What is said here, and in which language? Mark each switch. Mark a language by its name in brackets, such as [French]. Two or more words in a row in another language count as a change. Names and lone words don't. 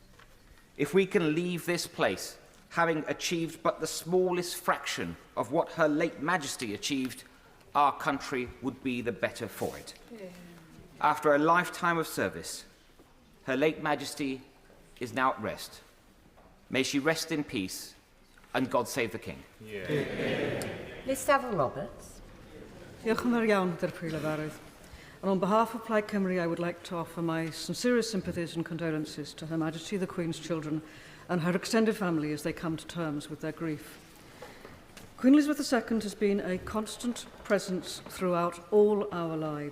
[English] If we can leave this place having achieved but the smallest fraction of what Her late Majesty achieved, our country would be the better for it. Yeah. After a lifetime of service, Her late Majesty is now at rest. May she rest in peace, and God save the King. Yeah. [Welsh] Lystafel Roberts. Diolch yn fawr iawn, Dirprwy Lefarydd. [English] And on behalf of Plaid Cymru, I would like to offer my sincerest sympathies and condolences to Her Majesty the Queen's children and her extended family as they come to terms with their grief. Queen Elizabeth II has been a constant presence throughout all our lives.